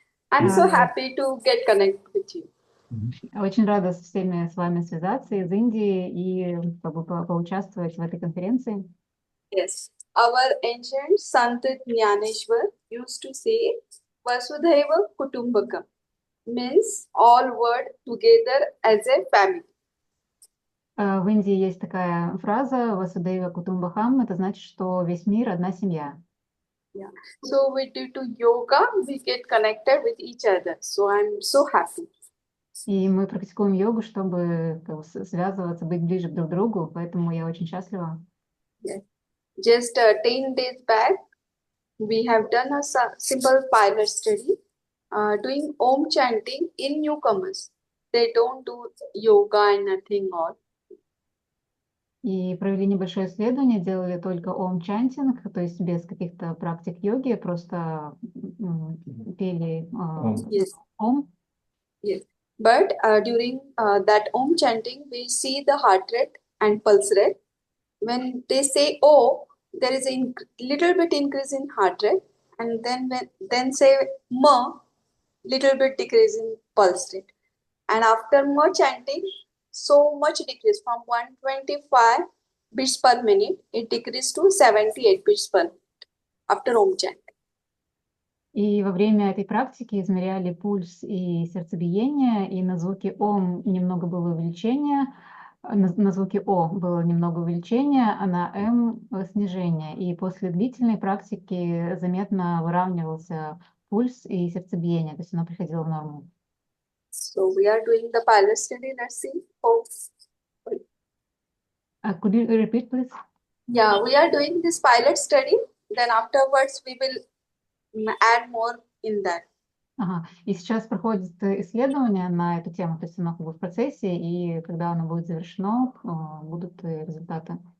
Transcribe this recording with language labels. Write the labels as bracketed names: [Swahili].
[English] I'm so happy to get connected with you. [Russian] Очень рада с всеми с вами связаться из Индии и поучаствовать в этой конференции. [English] Yes. Our ancient Sant Jnaneshwar used to say Vasudhaiva Kutumbakam. means all world together as a family. [Russian] В Индии есть такая фраза «Васудева Кутумбахам», это значит, что весь мир – одна семья. [English] So we do yoga, we get connected with each other. So I'm so happy. [Russian] И мы практикуем йогу, чтобы как бы, связываться, быть ближе друг к другу, поэтому я очень счастлива. [English] Just 10 days back, we have done a simple pilot study doing Om chanting in newcomers. They don't do yoga and nothing all. [Russian] И провели небольшое исследование, делали только ом-чантинг, то есть без каких-то практик йоги, просто пели [English] Yes. [Russian] ом. [English] Yes. But during that Om chanting, we see the heart rate and pulse rate. When they say O, there is a little bit increase in heart rate, and then say Ma, little bit decrease in pulse rate. And after Ma chanting, so much decrease from 125 beats per minute, it decreased to 78 beats per minute after Om chanting. [Russian] И во время этой практики измеряли пульс и сердцебиение, и на звуке ом немного было увеличение, на звуке о было немного увеличение, а на м снижение. И после длительной практики заметно выравнивался пульс и сердцебиение, то есть оно приходило в норму. [English] So we are doing the pilot study. Let's see. Oh. Could you repeat, please? Yeah, we are doing this pilot study. Then afterwards, we will add more in that. [Russian] Ага. И сейчас проходит исследование на эту тему, то есть оно как бы в процессе, и когда оно будет завершено, будут результаты.